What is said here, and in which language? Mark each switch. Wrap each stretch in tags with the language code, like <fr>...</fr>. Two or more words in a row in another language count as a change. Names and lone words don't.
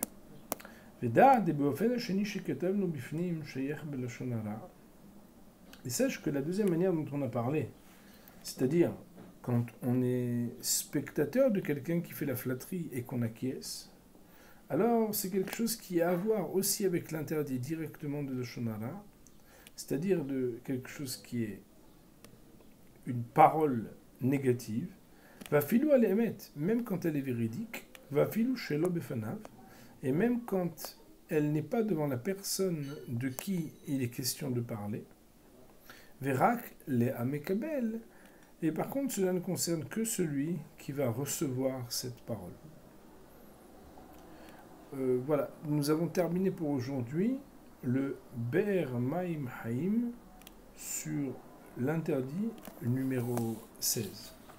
<fr>Et sache que la deuxième manière dont on a parlé, c'est-à-dire quand on est spectateur de quelqu'un qui fait la flatterie et qu'on acquiesce, alors c'est quelque chose qui a à voir aussi avec l'interdit directement de Lashon Hara, c'est-à-dire de quelque chose qui est une parole négative,</fr> <he>ואפילו על אמת,</he> <fr>même quand elle est véridique,</fr> <he>ואפילו שלא בפניו,</he> <fr>et même quand elle n'est pas devant la personne de qui il est question de parler,</fr> <he>ורק למקבל,</he> <fr>et par contre cela ne concerne que celui qui va recevoir cette parole. Voilà, nous avons terminé pour aujourd'hui le Be'er Maim Haim sur l'interdit numéro 16.</fr>